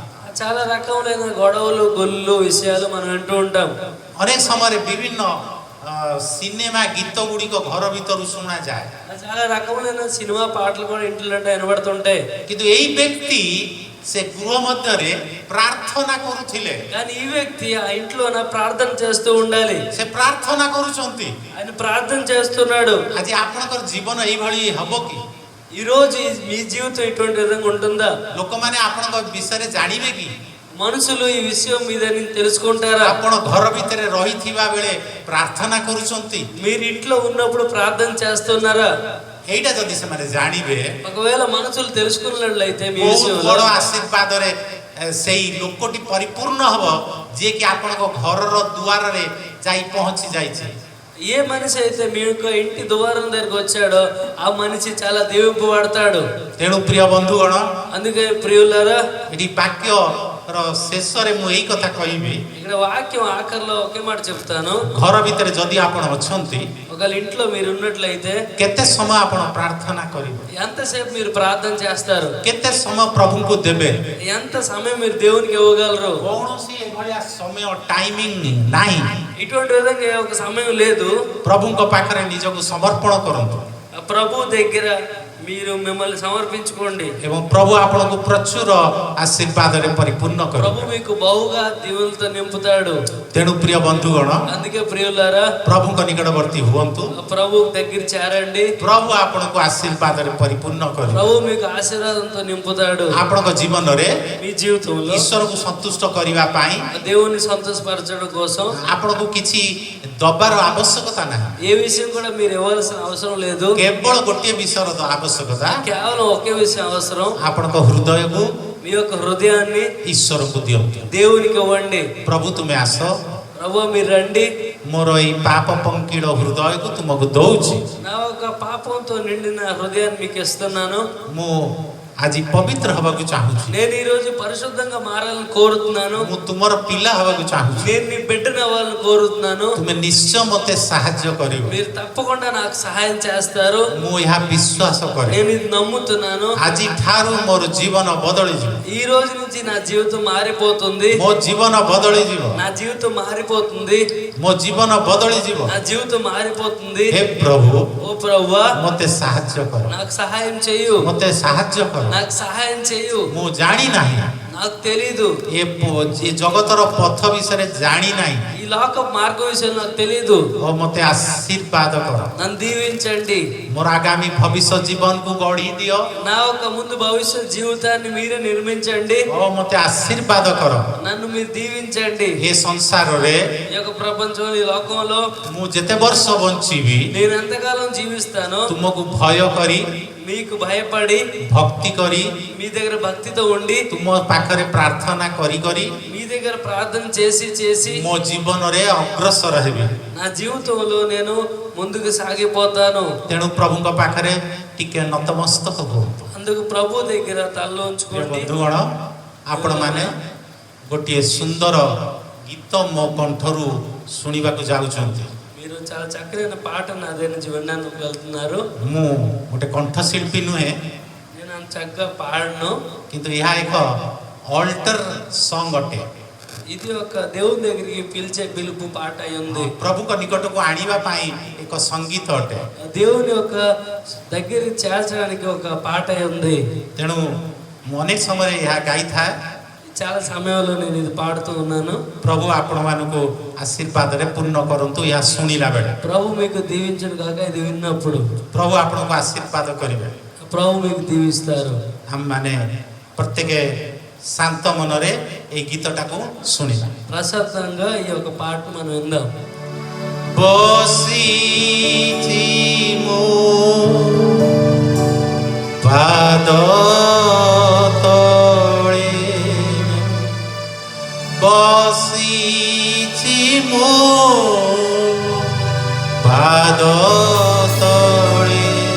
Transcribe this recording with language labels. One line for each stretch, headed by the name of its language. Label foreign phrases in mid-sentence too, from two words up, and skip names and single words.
Telugu: చాలా రకములైన గొడవలు గొల్లు విషయాలు మనం వింటూ ఉంటాం.
Odia: ଅନେକ ସମୟରେ ବିଭିନ୍ନ ସିନେମା ଗୀତ ଗୁଡ଼ିକ ଘର ଭିତରୁ ଶୁଣାଯାଏ।
Telugu: చాలా రకములైన సినిమా పాటలు కూడా ఇంట్లో వినబడుతుంటాయి.
Odia: କିନ୍ତୁ ଏଇ ବ୍ୟକ୍ତି ସେ ଗୃହ ମଧ୍ୟରେ ପ୍ରାର୍ଥନା କରୁଥିଲେ।
Telugu: కానీ ఈ వ్యక్తి ఆ ఇంట్లో ప్రార్థన చేస్తూ ఉండాలి.
Odia: ସେ ପ୍ରାର୍ଥନା କରୁଛନ୍ତି।
Telugu: ఆయన ప్రార్థన చేస్తున్నాడు.
Odia: ଆଜି ଆପଣଙ୍କର ଜୀବନ ଏଇଭଳି ହବ କି?
Telugu: ఈ రోజు మీ జీవితం ఇటువంటి విధంగా ఉంటుందా?
Odia: ଲୋକମାନେ ଆପଣଙ୍କ ବିଷୟରେ ଜାଣିବେ କି?
Telugu: మనుషులు ఈ విషయం మీద తెలుసుకుంటారా?
Odia: ଆପଣ ଘର ଭିତରେ ରହିଥିବା ବେଳେ ପ୍ରାର୍ଥନା କରୁଛନ୍ତି।
Telugu: మీరు ఇంట్లో ఉన్నప్పుడు ప్రార్థన చేస్తున్నారా?
Odia: ଏଇଟା ଯଦି ସେମାନେ ଜାଣିବେ,
Telugu: ఒకవేళ మనుషులు తెలుసుకున్నట్లయితే మీ
Odia: ବହୁତ
Telugu: విషయంలో
Odia: ବଡ଼ ଆଶୀର୍ବାଦରେ ସେଇ ଲୋକଟି ପରିପୂର୍ଣ୍ଣ ହବ ଯିଏକି ଆପଣଙ୍କ ଘରର ଦୁଆରରେ ଯାଇ ପହଞ୍ଚି ଯାଇଛି।
Telugu: ఏ మనిషి అయితే మీ యొక్క ఇంటి ద్వారం దగ్గరకు వచ్చాడో ఆ మనిషి చాలా దీవింపబడతాడు.
Odia: ତେଣୁ ପ୍ରିୟ ବନ୍ଧୁଗଣ,
Telugu: అందుకే ప్రియులారా,
Odia: ଏଠି ବାକ୍ୟର ଶେଷରେ ମୁଁ ଏଇ କଥା କହିବି।
Telugu: ఇక్కడ వాక్యం ఆఖరిలో ఒకే మాట చెప్తాను.
Odia: ଘର ଭିତରେ ଯଦି ଆପଣ ଅଛନ୍ତି,
Telugu: ఒకవేళ ఇంట్లో మీరు ఉన్నట్లయితే
Odia: କେତେ ସମୟ ଆପଣ ପ୍ରାର୍ଥନା କରିବେ?
Telugu: ఎంతసేపు మీరు ప్రార్థన చేస్తారు?
Odia: କେତେ ସମୟ ପ୍ରଭୁଙ୍କୁ ଦେବେ?
Telugu: ఎంత సమయం మీరు దేవునికి ఇవ్వగలరు?
Odia: କୌଣସି ଏଭଳିଆ ସମୟ ଟାଇମିଂ ନାହିଁ।
Telugu: ఇటువంటి విధంగా ఒక సమయం లేదు.
Odia: ପ୍ରଭୁଙ୍କ ପାଖରେ ନିଜକୁ ସମର୍ପଣ କରନ୍ତୁ।
Telugu: ప్రభు దగ్గర మీరు మిమ్మల్ని సమర్పించుకోండి.
Odia: ଏବଂ ପ୍ରଭୁ ଆପଣଙ୍କୁ ପ୍ରଚୁର ଆଶୀର୍ବାଦରେ ପରିପୂର୍ଣ୍ଣ
Telugu: ప్రభు
Odia: କରିବେ।
Telugu: మీకు బహుగా దీవులతో నింపుతాడు.
Odia: ତେଣୁ ପ୍ରିୟ ବନ୍ଧୁଗଣ,
Telugu: అందుకే ప్రియులారా
Odia: ପ୍ରଭୁଙ୍କ ନିକଟବର୍ତ୍ତୀ ହୁଅନ୍ତୁ।
Telugu: ప్రభు దగ్గర చేరండి.
Odia: ପ୍ରଭୁ ଆପଣଙ୍କୁ ଆଶୀର୍ବାଦରେ ପରିପୂର୍ଣ୍ଣ କରିବେ।
Telugu: ప్రభు మీకు ఆశీర్వాదంతో నింపుతాడు.
Odia: ଆପଣଙ୍କ ଜୀବନରେ
Telugu: మీ జీవితంలో
Odia: ଈଶ୍ୱରକୁ ସନ୍ତୁଷ୍ଟ କରିବା ପାଇଁ
Telugu: దేవుని సంతోషపరచడం కోసం
Odia: ଆପଣଙ୍କୁ କିଛି ଦବାର ଆବଶ୍ୟକତା ନାହିଁ।
Telugu: ఏ విషయం కూడా మీరు ఇవ్వాల్సిన అవసరం లేదు.
Odia: କେବଳ ଗୋଟିଏ ବିଷୟର ଆବଶ୍ୟକତା,
Telugu: కేవలం ఒకే విషయం అవసరం.
Odia: ଆପଣଙ୍କ ହୃଦୟକୁ
Telugu: మీ యొక్క హృదయాన్ని
Odia: ଈଶ୍ୱରକୁ ଦିଅନ୍ତୁ।
Telugu: దేవునికి ఇవ్వండి.
Odia: ପ୍ରଭୁ ତୁମେ ଆସ,
Telugu: ప్రభు మీరు రండి.
Odia: ମୋର ଏଇ ପାପ ପଙ୍କିଳ ହୃଦୟକୁ ତୁମକୁ ଦଉଛି।
Telugu: నా ఒక పాపంతో నిండిన హృదయాన్ని మీకు ఇస్తున్నాను.
Odia: ମୁଁ ଆଜି ପବିତ୍ର ହେବାକୁ ଚାହୁଁଛି।
Telugu: నేను ఈ రోజు పరిశుద్ధంగా మారాలని కోరుతున్నాను.
Odia: ମୁଁ ତୁମର ପିଲା ହେବାକୁ ଚାହୁଁଛି।
Telugu: నేను నీ బిడ్డను అవ్వాలని కోరుతున్నాను.
Odia: ତୁମେ ନିଶ୍ଚୟ ମୋତେ ସାହାଯ୍ୟ କରିବ।
Telugu: మీరు తప్పకుండా నాకు సహాయం చేస్తారు.
Odia: ମୁଁ ଏହା ବିଶ୍ୱାସ କରେ।
Telugu: నేను ఇది నమ్ముతున్నాను.
Odia: ଆଜି ଠାରୁ ମୋର ଜୀବନ ବଦଳିଯିବ।
Telugu: ఈ రోజు నుంచి నా జీవితం మారిపోతుంది.
Odia: ମୋ ଜୀବନ ବଦଳିଯିବ।
Telugu: నా జీవితం మారిపోతుంది.
Odia: ମୋ ଜୀବନ ବଦଳିଯିବ।
Telugu: నా జీవితం మారిపోతుంది.
Odia: ହେ ପ୍ରଭୁ,
Telugu: ఓ ప్రభువా
Odia: ମୋତେ ସାହାଯ୍ୟ କର।
Telugu: నాకు సహాయం చేయు.
Odia: ମୋତେ ସାହାଯ୍ୟ କର।
Telugu: నాకు సహాయం చేయు.
Odia: ମୁଁ ଜାଣି ନାହିଁ,
Telugu: నాకు తెలీదు.
Odia: ଏ ଜଗତର ପଥ ବିଷୟରେ ଜାଣି ନାହିଁ।
Telugu: ఈ లోక మార్గ విషయం నాకు తెలీదు.
Odia: ଓ ମୋତେ ଆଶୀର୍ବାଦ କର।
Telugu: నన్ను దీవించండి.
Odia: ମୋର ଆଗାମୀ ଭବିଷ୍ୟ ଜୀବନକୁ ଗଢ଼ି ଦିଅ।
Telugu: నా ఒక ముందు భవిష్యత్ జీవితాన్ని మీరే నిర్మించండి.
Odia: ଓ ମୋତେ ଆଶୀର୍ବାଦ କର।
Telugu: నన్ను మీరు దీవించండి.
Odia: ଏ ସଂସାରରେ
Telugu: ఈ యొక్క ప్రపంచంలో ఈ లోకంలో
Odia: ମୁଁ ଯେତେ ବର୍ଷ ବଞ୍ଚିବି,
Telugu: నేను ఎంతకాలం జీవిస్తానో
Odia: ତୁମକୁ ଭୟ କରି,
Telugu: మీకు భయపడి
Odia: ଭକ୍ତି କରି,
Telugu: మీ దగ్గర భక్తితో ఉండి
Odia: ତୁମ ପାଖରେ ପ୍ରାର୍ଥନା କରି କରି
Telugu: మీ దగ్గర ప్రార్థన చేసి చేసి
Odia: ମୋ ଜୀବନରେ ଅଗ୍ରସର ହେବି।
Telugu: నా జీవితంలో నేను ముందుకు సాగిపోతాను.
Odia: ତେଣୁ ପ୍ରଭୁଙ୍କ ପାଖରେ ଟିକେ ନତମସ୍ତକ ହୁଅନ୍ତୁ।
Telugu: అందుకు ప్రభు దగ్గర తలలో ఉంచుకోండి.
Odia: ବନ୍ଧୁଗଣ, ଆପଣମାନେ ଗୋଟିଏ ସୁନ୍ଦର ଗୀତ ମୋ କଣ୍ଠରୁ ଶୁଣିବାକୁ ଯାଉଛନ୍ତି।
Telugu: మీరు చాలా చక్కనైన పాట నా దగ్గర నుంచి వినడానికి వెళ్తున్నారు.
Odia: ମୁଁ ଗୋଟେ କଣ୍ଠଶିଳ୍ପୀ ନୁହେଁ,
Telugu: నేను అంత చక్కగా పాడను.
Odia: କିନ୍ତୁ ଏହା ଏକ
English: altar song
Odia: ଅଟେ।
Telugu: ఇది ఒక దేవుని దగ్గరికి పిలిచే పిలుపు పాట అయి ఉంది.
Odia: ପ୍ରଭୁଙ୍କ ନିକଟକୁ ଆଣିବା ପାଇଁ ଏକ ସଙ୍ଗୀତ ଅଟେ।
Telugu: దేవుని యొక్క దగ్గరికి చేర్చడానికి ఒక పాట అయి ఉంది.
Odia: ତେଣୁ ମୁଁ ଅନେକ ସମୟରେ ଏହା ଗାଇଥାଏ।
Telugu: చాలా సమయంలో నేను ఇది పాడుతూ ఉన్నాను.
Odia: ପ୍ରଭୁ ଆପଣମାନଙ୍କୁ ଆଶୀର୍ବାଦରେ ପୂର୍ଣ୍ଣ କରନ୍ତୁ ଏହା ଶୁଣିଲା ବେଳେ।
Telugu: ప్రభు మీకు దీవించను కాక ఇది విన్నప్పుడు
Odia: ପ୍ରଭୁ ଆପଣଙ୍କୁ ଆଶୀର୍ବାଦ କରିବେ।
Telugu: ప్రభు మీకు దీవిస్తారు.
Odia: ଆମମାନେ ପ୍ରତ୍ୟେକ ଶାନ୍ତ ମନରେ ଏଇ ଗୀତଟାକୁ ଶୁଣିବା।
Telugu: ప్రశాంతంగా ఈ యొక్క పాట మనం విందాం.
Odia: ବସିଛି ମୋ ପାଦ ତଳେ, ବସିଛି ମୋ ପାଦ ତଳେ,